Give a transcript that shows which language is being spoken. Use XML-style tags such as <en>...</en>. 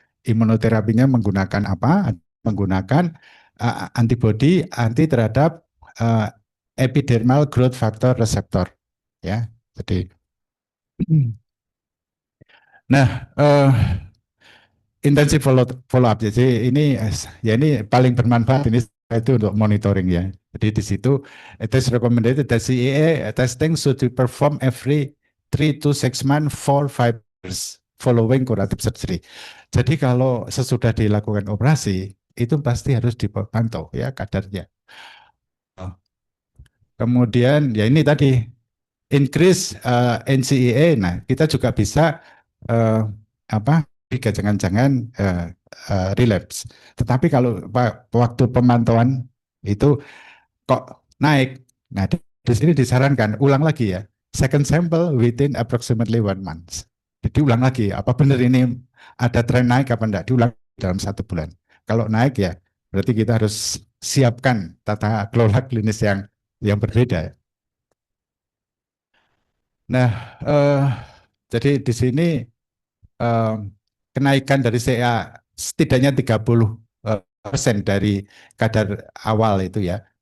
<id>Imunoterapinya menggunakan apa? Menggunakan antibodi anti terhadap uh, epidermal growth factor receptor ya. Jadi nah intensif follow up. Jadi ini ya ini paling bermanfaat ini itu untuk monitoring ya. Jadi di situ</id> <en>it is recommended that CEA testing should be performed every 3 to 6 months for 5 years following curative surgery.</en> <id>Jadi kalau sesudah dilakukan operasi itu pasti harus dipantau ya kadarnya. Oh, kemudian ya ini tadi increase NCEA. Nah, kita juga bisa eh, apa jika jangan-jangan relapse. Tetapi kalau waktu pemantauan itu kok naik. Nah, di sini disarankan ulang lagi ya.</id> <en>Second sample within approximately 1 month.</en> <id>Jadi ulang lagi, apa benar ini ada tren naik apa enggak? Diulang dalam 1 bulan. Kalau naik ya, berarti kita harus siapkan tata kelola klinis yang berbeda. Nah, jadi di sini eh, kenaikan dari CA setidaknya 30% dari kadar awal itu ya.</id>